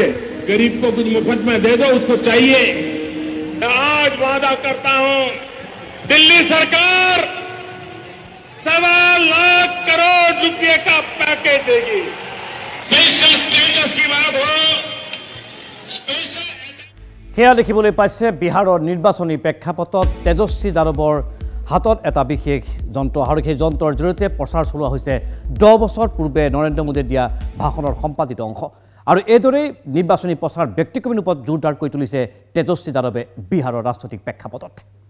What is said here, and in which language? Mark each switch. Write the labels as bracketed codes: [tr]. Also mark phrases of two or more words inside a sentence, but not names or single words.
[hi] गरीब को कुछ मुफ्त में दे दो, उसको चाहिए। आज वादा करता हूं, दिल्ली सरकार 1.25 लाख करोड़ रुपए का पैकेज देगी। [en] special status [hi] की बात हो, स्पेशल [as] সেয়া দেখিবলৈ পাইছে বিহাৰৰ নিৰ্বাচনী প্ৰেক্ষাপটত তেজস্বী যাদৱৰ হাতত এটা বিশেষ যন্ত্ৰ আৰু সেই যন্ত্ৰৰ জৰিয়তে প্ৰচাৰ চলোৱা হৈছে 10 বছৰ পূৰ্বে নৰেন্দ্ৰ মোদীয়ে দিয়া ভাষণৰ সম্পাদিত অংশ আৰু এইদৰেই নিৰ্বাচনী প্ৰচাৰ ব্যক্তিক্ৰমী ৰূপত জোৰদাৰ কৰি তুলিছে তেজস্বী যাদৱে বিহাৰৰ ৰাজনৈতিক প্ৰেক্ষাপটত।